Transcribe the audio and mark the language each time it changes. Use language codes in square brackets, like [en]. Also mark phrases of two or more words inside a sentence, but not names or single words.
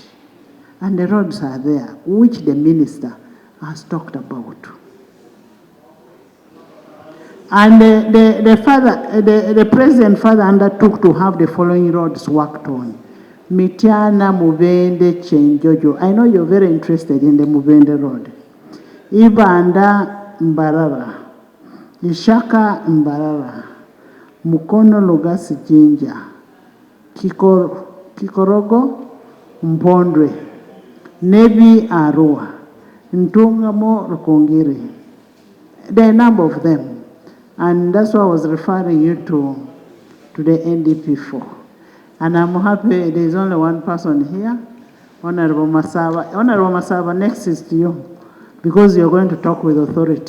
[en] And the roads are there, which the minister has talked about. And the president further undertook to have the following roads worked on. Mityana, Mubende, Chenjojo. I know you're very interested in the Mubende road. Ibanda, Mbarara. Ishaka, Mbarara. Mukono, Lugasi, Jinja. Kikorogo, Mpondwe. Nebi, Arua. Ntungamo, Rukongiri. There are a number of them. And that's why I was referring you to the NDP4. And I'm happy there's only one person here, Honorable Masaba. Honorable Masaba, next is to you, because you're going to talk with authority.